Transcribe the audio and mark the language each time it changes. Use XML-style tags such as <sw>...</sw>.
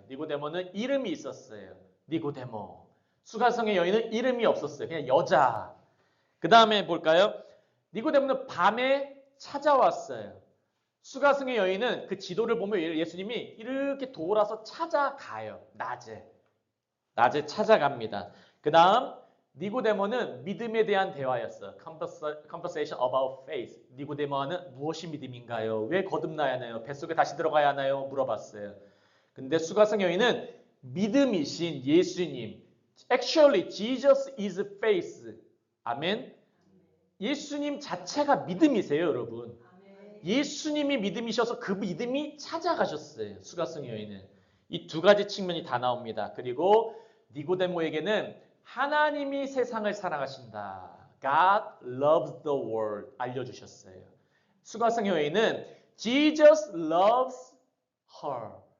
<ko>니고데모는 이름이 있었어요. 니고데모. 수가성의 여인은 이름이 없었어요. 그냥 여자. 그 다음에 볼까요? 니고데모는 밤에 찾아왔어요. 수가성의 여인은 그 지도를 보면 예수님이 이렇게 돌아서 찾아가요. 낮에 찾아갑니다. 그 다음 니고데모는 믿음에 대한 대화였어요.</ko> <en>Conversation about faith.</en> <ko>니고데모는 무엇이 믿음인가요? 왜 거듭나야 하나요? 뱃속에 다시 들어가야 하나요? 물어봤어요. 근데 수가성 여인은 믿음이신 예수님.</ko> <en>Actually, Jesus is faith.</en> <ko>아멘. 예수님 자체가 믿음이세요, 여러분. 예수님이 믿음이셔서 그 믿음이 찾아가셨어요. 수가성 여인은. 이 두 가지 측면이 다 나옵니다. 그리고 니고데모에게는 하나님이 세상을 사랑하신다.</ko> <en>God loves the world.</en> <ko>알려주셨어요. 수가성 여인은</ko> <en>Jesus loves her.</en>